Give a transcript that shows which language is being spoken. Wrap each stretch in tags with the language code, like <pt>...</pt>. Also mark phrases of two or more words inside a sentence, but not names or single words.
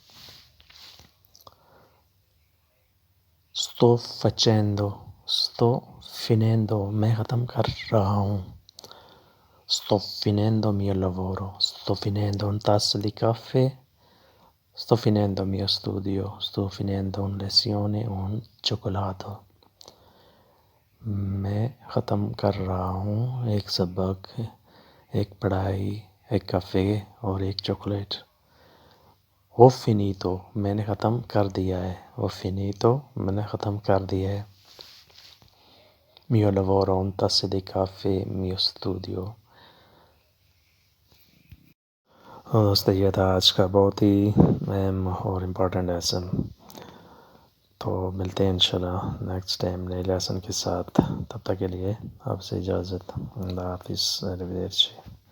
<it>Sto facendo. Sto finendo.</it> <ur>میں ختم کر رہا ہوں.</ur> <it>Sto finendo mio lavoro. Sto finendo un tasse di caffè. Sto finendo mio studio. Sto finendo una lezione, un cioccolato.</it> <ur>میں ختم کر رہا ہوں ایک سبق, ایک پڑھائی, ایک کافے اور ایک چاکلیٹ.</ur> <it>Ho finito.</it> <ur>میں نے ختم کر دیا ہے.</ur> <it>Ho finito.</it> <ur>میں نے ختم کر دیا ہے.</ur> <it>Mio lavoro, un tasse di caffè, mio studio.</it> <ur>دوستو یہ تھا آج کا بہت ہی اہم اور</ur> <en>important lesson.</en> <ur>تو ملتے ہیں انشاءاللہ</ur> <en>next time</en> <ur>نئے لیسن کے ساتھ. تب تک کے لیے آپ سے اجازت. اللہ حافظ. arrivederci.</ur>